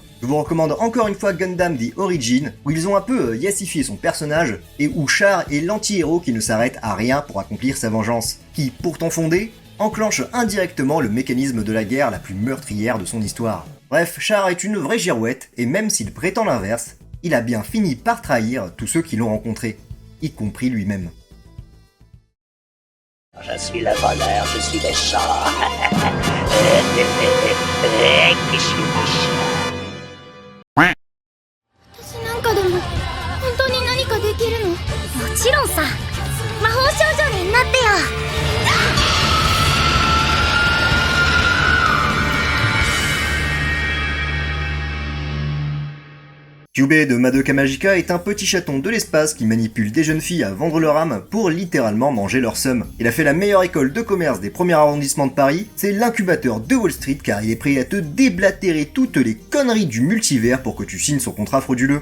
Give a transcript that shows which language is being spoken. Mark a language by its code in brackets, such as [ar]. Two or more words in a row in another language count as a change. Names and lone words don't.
[fr] Je vous recommande encore une fois Gundam The Origin, où ils ont un peu yassifié son personnage, et où Char est l'anti-héros qui ne s'arrête à rien pour accomplir sa vengeance, qui, pourtant fondée, enclenche indirectement le mécanisme de la guerre la plus meurtrière de son histoire. Bref, Char est une vraie girouette, et même s'il prétend l'inverse, il a bien fini par trahir tous ceux qui l'ont rencontré, y compris lui-même. Je suis le voleur, je suis méchant. [ja] 私なんかでも本当に何かできるの？もちろんさ。魔法少女になってよ。 [fr] Kyubey de Madoka Magica est un petit chaton de l'espace qui manipule des jeunes filles à vendre leur âme pour littéralement manger leur somme. Il a fait la meilleure école de commerce des premiers arrondissements de Paris, c'est l'incubateur de Wall Street car il est prêt à te déblatérer toutes les conneries du multivers pour que tu signes son contrat frauduleux.